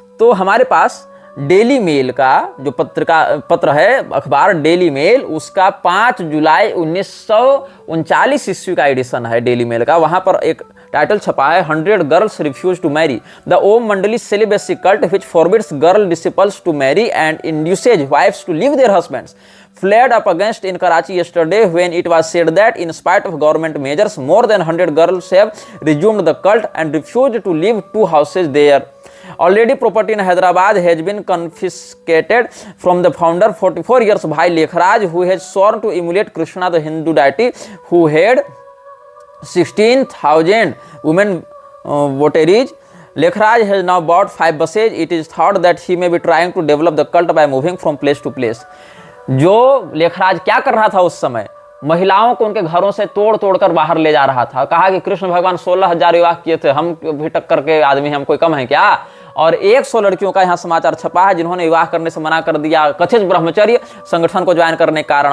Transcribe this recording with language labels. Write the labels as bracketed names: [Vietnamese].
[Hindi] तो हमारे पास daily mail का जो पत्र है, अखबार डेली मेल, उसका 5 जुलाई 1939 ईस्वी का एडिशन है डेली मेल का। वहां पर एक टाइटल छपा है, [English] 100 girls refuse to marry, the Om Mandali celibacy cult which forbids girl disciples to marry and induces wives to leave their husbands. flared up against in Karachi yesterday when it was said that in spite of government measures, more than 100 girls have resumed the cult and refused to leave 2 houses there. Already property in Hyderabad has been confiscated from the founder, 44 years Bhai Lekhraj, who has sworn to emulate Krishna, the Hindu deity, who had 16,000 women votaries. Lekhraj has now bought 5 buses. It is thought that he may be trying to develop the cult by moving from place to place. [Hindi] जो लेखराज क्या कर रहा था उस समय, महिलाओं को उनके घरों से तोड़ तोड़ कर बाहर ले जा रहा था। कहा कि कृष्ण भगवान 16,000 विवाह किए थे, हम भी टक्कर के आदमी, हम कोई कम है क्या? और 100 लड़कियों का यहाँ समाचार छपा है जिन्होंने विवाह करने से मना कर दिया कथित ब्रह्मचर्य संगठन को ज्वाइन करने के कारण।